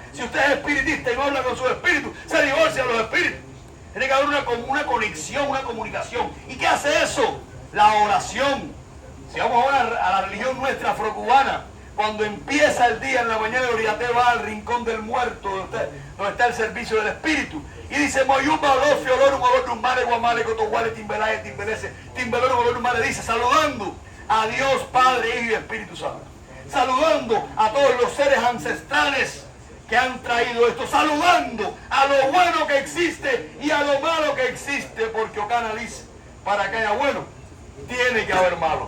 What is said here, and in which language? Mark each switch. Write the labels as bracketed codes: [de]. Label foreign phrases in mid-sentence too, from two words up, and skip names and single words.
[es] Si usted es espiritista y no habla con su espíritu, se divorcia de los espíritus. Tiene que haber una conexión, una comunicación. ¿Y qué hace eso? La oración. Si vamos ahora a la religión nuestra afrocubana, cuando empieza el día en la mañana, el oriate va al rincón del muerto, donde está el servicio del espíritu, y dice, [luq] Moyumba, Olofio, Olorum, Olorum, Mare, Guamale, Cotoguale, Timbelae, Timbelese, Timbelorum, Olorum, Mare, [es] dice, saludando a Dios, Padre, Hijo y Espíritu Santo. Saludando a todos los seres ancestrales que han traído esto, saludando a lo bueno que existe y a lo malo que existe, porque Ocana dice, para que haya bueno, tiene que haber malo.